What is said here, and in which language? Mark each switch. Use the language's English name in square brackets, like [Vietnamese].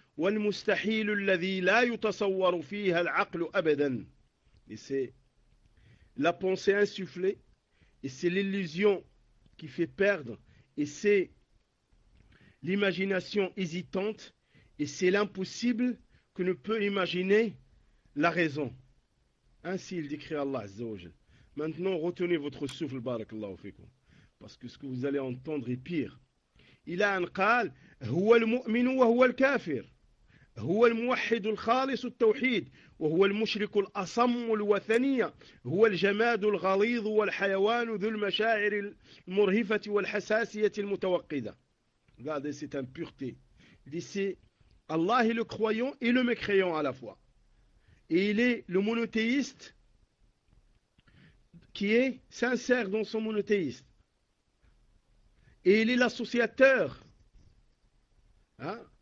[Arabic] والمستحيل الذي لا يتصور فيها العقل ابدا. [French] C'est la pensée insufflée et c'est l'illusion qui fait perdre, et c'est l'imagination hésitante, et c'est l'impossible que ne peut imaginer la raison. Ainsi il décrit Allah Azza wa Jal. Maintenant, retenez votre souffle, [Arabic] barakallahu fikum, [French] parce que ce que vous allez entendre est pire. Il a un [Arabic] qal, huwa al-mu'min wa huwa al-kafir. هو الموحد الخالص التوحيد وهو المشرك الأصم الوثنية هو الجماد الغليظ والحيوان ذو المشاعر المرهفة والحساسية المتوقدة. [French] Regardez, c'est un pureté. Il dit, c'est Allah le croyant et le mécréant à la fois. Et il est le monothéiste qui est sincère dans son monothéisme. Et il est l'associateur. Hein?